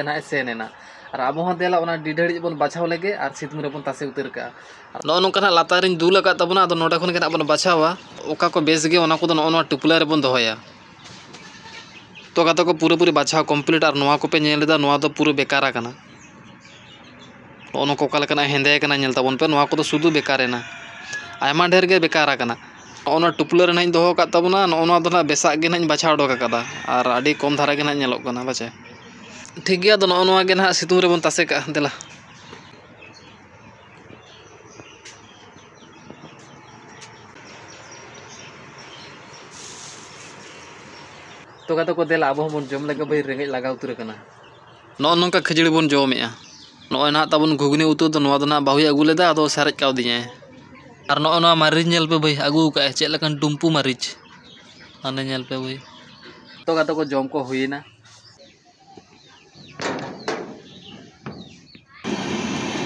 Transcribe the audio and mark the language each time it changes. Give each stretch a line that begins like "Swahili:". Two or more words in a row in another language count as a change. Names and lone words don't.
Santali: ना सेनेना और अब हो देला ओना डिढड़ी बन बाछाव लेगे और सितुंग रे बन तासे उतर का नो नो कना लातारिन दुल का तबना अदो नोडा खन के ना बन बाछावा ओका को बेस गे ओना को नो टुपला रे बन दोहया तो गाते को पूरे पूरे बाछाव कंप्लीट और नोआ को पे नेलेदा नोआ दो पूरे बेकारा कना ओनो को काल कना हेंदे कना नेल तबन पे नोआ को तो सुदु बेकारेना आयमा ढेर गे बेकारा कना ओना टुपला रे नाइन दोहो का तबना नो दो ना बेसा गे नाइन बाछा ओडो का और आडी कम धारा गे ना नेलोग कना बाचे ठीक गया तो नो गे ना सितुंग रे बन तासे का देला तो गाते को देला अब बन जम लगे भाई रेंगे लगा उतर कना नो नोंका खिचड़ी बन जमेआ नो ना तबन घुगनी उतु तो नो ना बाहुई अगू लेदा अदो सारेज काव दिया और नो मारिच नेल पे भाई अगू का चेक लकन टुम्पू मारिच आने नेल पे भाई तो गाते को जम को हुईना